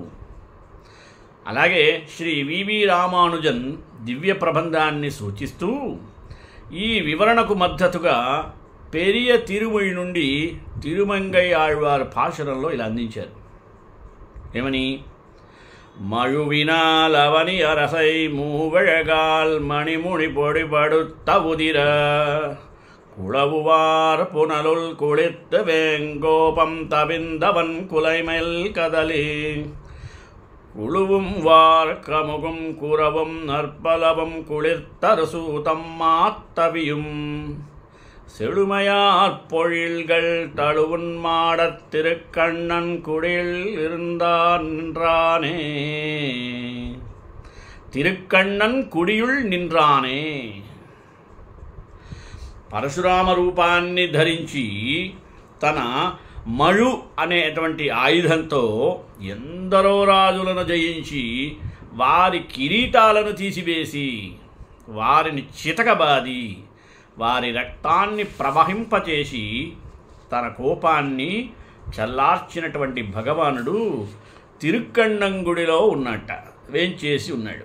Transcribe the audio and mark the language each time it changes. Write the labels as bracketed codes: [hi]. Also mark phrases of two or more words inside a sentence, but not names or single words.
[te] అలాగే శ్రీ వివి రామానుజన్ దివ్య ప్రబంధాన్ని సూచిస్తూ ఈ వివరణకు మద్దతుగా పెరియ తిరుమొഴി నుండి తిరుమంగై ఆళ్వార్ పాశురంలో ఇలా అందించారు. ఏమని? [ta] மழுவினாலவனி அரசை மூவழகால் மணிமுடி பொடிபடுத்த உதிர குளவுவார் புனலுள் குளித்து வேங்கோபம் தவிந்தவன் குலைமெல் கதலி குழுவும் வார்க்கமுகும் குரவும் நற்பலவும் குளிர்த்தரசூதம் மாத்தவியும் செழுமையார் பொழில்கள் தழுவுன் மாடத் திருக்கண்ணன் குடில் இருந்தான் நின்றானே. திருக்கண்ணன் குடியுள் நின்றானே. [te] పరశురామ రూపాన్ని ధరించి తన మళు అనేటువంటి ఆయుధంతో ఎందరో రాజులను జయించి వారి కిరీటాలను తీసివేసి వారిని చితకబాది వారి రక్తాన్ని ప్రవహింపచేసి తన కోపాన్ని చల్లార్చినటువంటి భగవానుడు తిరుక్కಣ್ಣంగుడిలో ఉన్నట్ట, వేంచేసి ఉన్నాడు.